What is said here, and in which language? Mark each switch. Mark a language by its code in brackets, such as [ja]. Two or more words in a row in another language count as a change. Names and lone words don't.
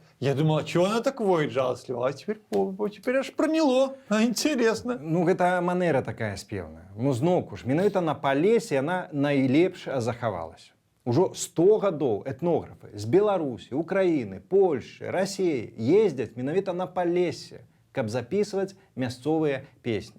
[ru] Я думал, а чего она так воет жалостливо? А теперь аж проняло. Интересно. [be] Гэта манера такая спеўная. Зноўку ж, менавіта на Палесе яна найлепш захавалася. Ужо 100 гадоў этнографы з Беларусі, Украіны, Польшчы, Расіі ездзяць менавіта на Палесе, каб запісваць мясцовыя песні.